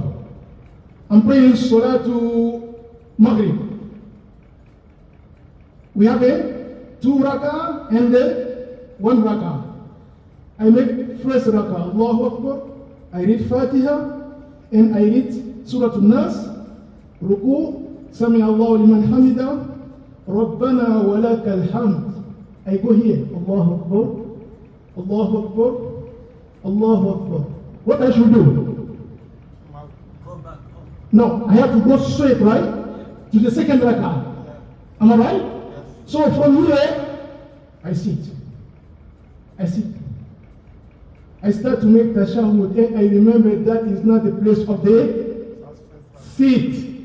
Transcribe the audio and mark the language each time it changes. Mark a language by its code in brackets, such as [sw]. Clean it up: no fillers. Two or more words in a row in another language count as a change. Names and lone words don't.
[en] I'm praying [ar] صلاة المغرب. [en] We have a 2 rak'ah and a 1 rak'ah. I make first rak'ah, [ar] الله أكبر. [en] I read Fatiha and I read Surah Al-Nas, Ruku, [ar] سمع الله لمن حمده، ربنا ولك الحمد. [en] I go here, [ar] الله أكبر، الله أكبر، الله أكبر. [en] What I should do? No, I have to go straight, right? To the second rak'ah. Am I right? So from here, I sit. I start to make tashahhud, and I remember that is not the place of the sit.